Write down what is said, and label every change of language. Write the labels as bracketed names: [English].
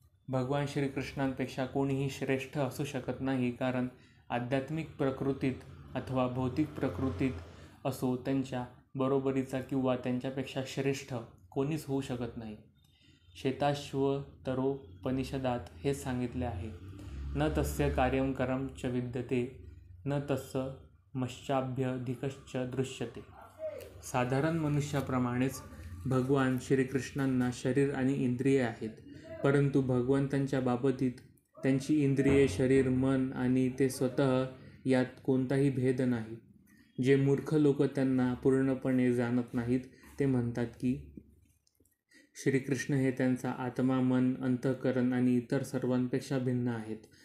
[Marathi] भगवान श्रीकृष्णांपेक्षा कोणीही श्रेष्ठ असू शकत नाही कारण आध्यात्मिक प्रकृतीत अथवा भौतिक प्रकृतीत असो त्यांच्या बरोबरीचा किंवा त्यांच्यापेक्षा श्रेष्ठ कोणीच होऊ शकत नाही. श्वेताश्वतरोपनिषदात हेच सांगितले आहे. [Sanskrit] न तस्य कार्यं करं च विद्यते न तस्य मश्चाभ्यधिकश्च दृश्यते. [Marathi] साधारण मनुष्याप्रमाणेच भगवान श्रीकृष्णांना शरीर आणि इंद्रिये आहेत. परंतु भगवंतांच्या बाबतीत त्यांची इंद्रिये, शरीर, मन आणि ते स्वतः यात कोणताही भेद नाही. जे मूर्ख लोक त्यांना पूर्णपणे जाणत नाहीत ते म्हणतात की श्रीकृष्ण हे त्यांचा आत्मा, मन, अंतःकरण आणि इतर सर्वांपेक्षा भिन्न आहेत.